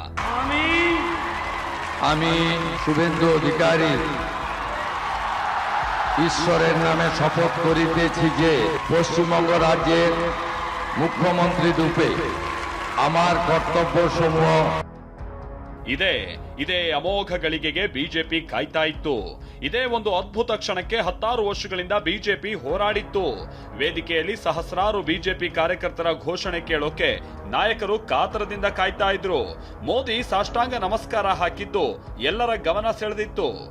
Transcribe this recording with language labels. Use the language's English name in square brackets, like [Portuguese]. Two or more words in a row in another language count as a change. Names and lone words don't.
[Bangla] আমি শুভেন্দু অধিকারী ঈশ্বরের নামে শপথ করিতেছি যে পশ্চিমবঙ্গ রাজ্যের মুখ্যমন্ত্রী রূপে আমার কর্তব্যসমূহ [Kannada] ಇದೇ ಅಮೋಘ ಗಳಿಗೆಗೆ ಬಿಜೆಪಿ ಕಾಯ್ತಾ ಇತ್ತು. ಇದೇ ಒಂದು ಅದ್ಭುತ ಕ್ಷಣಕ್ಕೆ 16 ವರ್ಷಗಳಿಂದ ಬಿಜೆಪಿ ಹೋರಾಡಿತ್ತು. ವೇದಿಕೆಯಲ್ಲಿ ಸಹಸ್ರಾರು ಬಿಜೆಪಿ ಕಾರ್ಯಕರ್ತರ ಘೋಷಣೆ ಕೇಳೋಕೆ ನಾಯಕರು ಕಾತರದಿಂದ ಕಾಯ್ತಾ ಇದ್ರು. ಮೋದಿ ಸಾಷ್ಟಾಂಗ ನಮಸ್ಕಾರ ಹಾಕಿದ್ದು ಎಲ್ಲರ ಗಮನ ಸೆಳೆದಿತ್ತು.